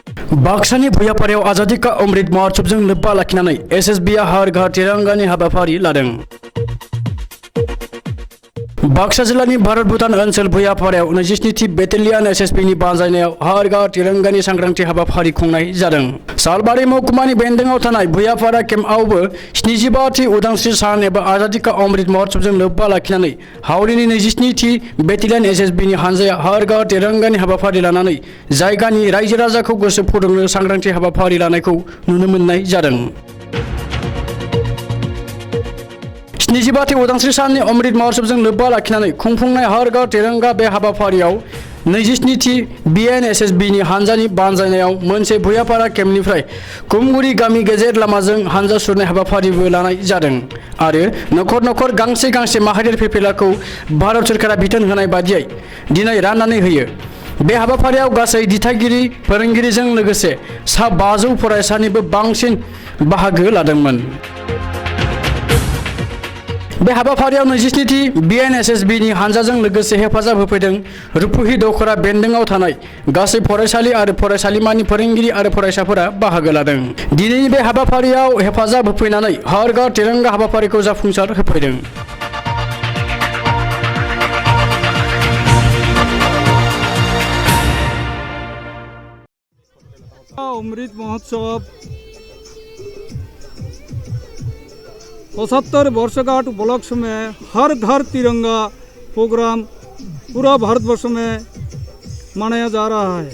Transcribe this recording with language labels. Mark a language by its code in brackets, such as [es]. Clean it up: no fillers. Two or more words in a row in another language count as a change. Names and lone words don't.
[brx] बाक्सानि भुयापारायाव आजादी का अमृत महोत्सवजों लोब्बा लाखिनानै एसएसबीआ हर घर तिरंगानि हाबाफारि लादों। बाक्सा जिल्लानि भारत भुटान ओनसोल भुयापारायाव 27थि बेटेलियन एसएसबीनि बानजायनायाव हर घर तिरंगानि सांग्रांथि हाबाफारि खुंनाय जादों। सालबारि महकुमानि बेन्दोंआव थानाय भुयापारा केम्पआवबो 75थि उदांस्रि सान एबा आजादी का अमृत महोत्सवजों लोब्बा लाखिनानै हावलिनि 27थि बेटेलियन एसएसबीनि हानजाया हर घर तिरंगानि हाबाफारि लानानै जायगानि रायजो राजाखौ गोसो फुदुंनो सांग्रांथि हाबाफारि लानायखौ नुनो मोननाय जादों। 75थि उदांस्रि साननि अमृत महोत्सवजों लोब्बा लाखिनानै खुंफुंनाय हर घर तिरंगा बे हाबाफारियाव 27थि बिएनएसएसबीनि हानजानि बानजायनायाव मोनसे भुयापारा केम्पनिफ्राय कुमगुरि गामि गेजेर लामाजों हानजा सुरनाय हाबाफारिबो लानाय जादों आरो नखर नखर गांसे गांसे माहारियारि पेपेलाखौ भारत सरकारा बिथोन होनाय बादियै दिनै राननानै होयो। बे हाबाफारियाव गासै दिथागिरि फोरोंगिरिजों लोगोसे सा 500 फरायसानिबो बांसिन बाहागो लादोंमोन। बे हाबाफारियाव 27थि बिएनएसएसबीनि हानजाजों लोगोसे हेफाजाब होफैदों रुपुहि दखरा बेन्दोंआव थानाय गासै फरायसालि आरो फरायसालिमानि फोरोंगिरि आरो फरायसाफोरा बाहागो लादों। दिनैनि बे हाबाफारियाव हेफाजाब होफैनानै हर घर तिरंगा हाबाफारिखौ जाफुंसार होफैदों। [hi] अमृत महोत्सव 75 वर्षगांठ उपलक्ष्य में हर घर तिरंगा प्रोग्राम पूरा भारतवर्ष में मनाया जा रहा है।